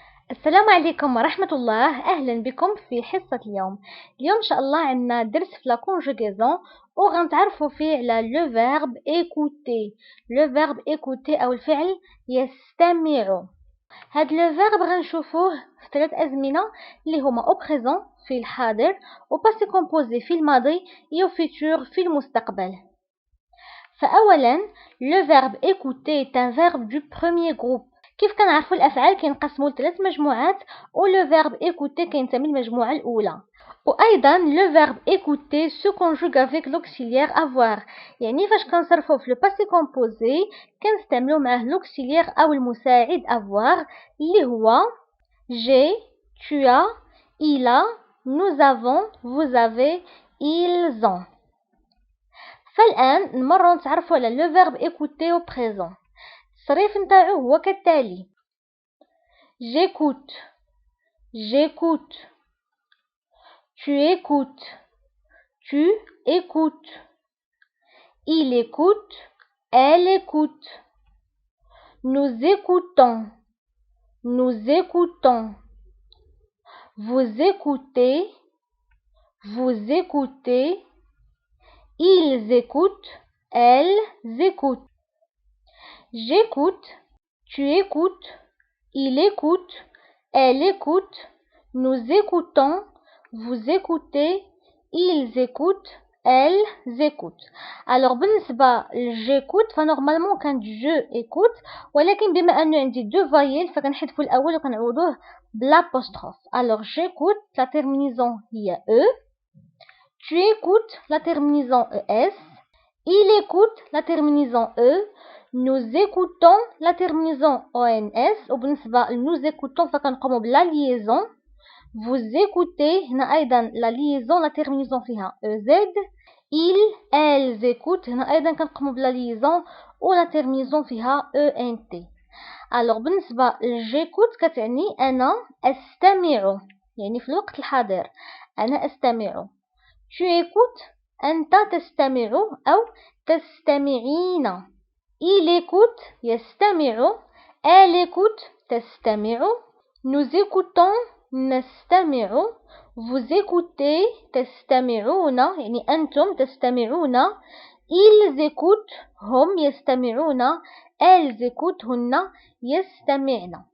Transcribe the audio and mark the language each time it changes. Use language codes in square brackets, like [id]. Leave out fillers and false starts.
[ar] السلام عليكم ورحمة الله. أهلا بكم في حصة اليوم إن شاء الله عندنا درس في لا كونجوغيزون وغنتعرفوا فيه على لو فيرب écouter. لو فيرب écouter أو الفعل يستمع. هاد لو فيرب غنشوفوه في 3 أزمنة اللي هما [fr] au présent [ar] في الحاضر، و [fr] passé composé [ar] في الماضي، و futur في المستقبل. فأولا لو فيرب [fr] écouter est un verbe du premier groupe. [ar] كيف كنعرفوا الافعال كينقسموا لثلاث مجموعات، ولو فيرب écouter كينتمي للمجموعه الاولى. وايضا لو فيرب écouter [fr] se conjugue avec l'auxiliaire avoir، [ar] يعني فاش كنصرفوا في لو باسي كومبوزي كنستعملوا معاه l'auxiliaire او المساعد avoir اللي هو [fr] j'ai, tu as, il a, nous avons, vous avez, ils ont. [ar] فالان نمروا نتعرفوا على لو فيرب écouter au présent. التصريف نتاعو هو كالتالي: [fr] j'écoute, j'écoute, tu écoutes, tu écoutes, il écoute, elle écoute, nous écoutons, nous écoutons, vous écoutez, vous écoutez, ils écoutent, elles écoutent. J'écoute, tu écoutes, il écoute, elle écoute, nous écoutons, vous écoutez, ils écoutent, elles écoutent. [ar] Alors بالنسبة j'écoute فنورمالمون كان [fr] je écoute، [ar] ولكن بما أنه عندي [fr] deux voyelles [ar] فكنحذفوا الأول وكنعوضوه بالapostrophe. [fr] Alors j'écoute la terminaison هي e، tu écoutes la terminaison es، il écoute la terminaison e، nous écoutons la terminaison ons، [ar] وبالنسبة [fr] nous écoutons [ar] فكنقوموا بلا [fr] liaison. vous écoutez [ar] هنا أيضا [fr] la liaison la terminaison فيها ez. ils elles écoutent [ar] هنا أيضا كنقوموا بلا [fr] liaison و la terminaison فيها ent. [ar] alors بالنسبة j'écoute كتعني أنا أستمع، يعني في الوقت الحاضر أنا أستمع. tu écoutes أنت تستمع أو تستمعين. [fr] il écoute يستمع، elle écoute تستمع، nous écoutons نستمع، vous écoutez تستمعون يعني أنتم تستمعون، ils écoutent [ar] هم يستمعون، [fr] elles écoutent [ar] هن يستمعن.